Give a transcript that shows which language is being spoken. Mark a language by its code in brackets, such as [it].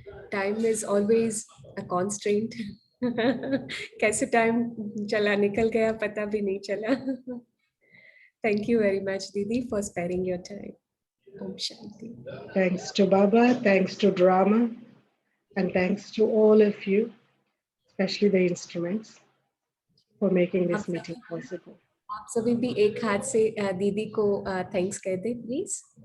[en] Time is always a constraint. [hi] कैसे time चला निकल गया पता भी नहीं चला. [en] Thank you very much, Didi, for sparing your time. [hi] Om Shanti. [en] Thanks to Baba, thanks to Drama, and thanks to all of you, especially the instruments, for making this meeting possible. [hi] आप सभी भी एक हाथ से दीदी को thanks कह दे please.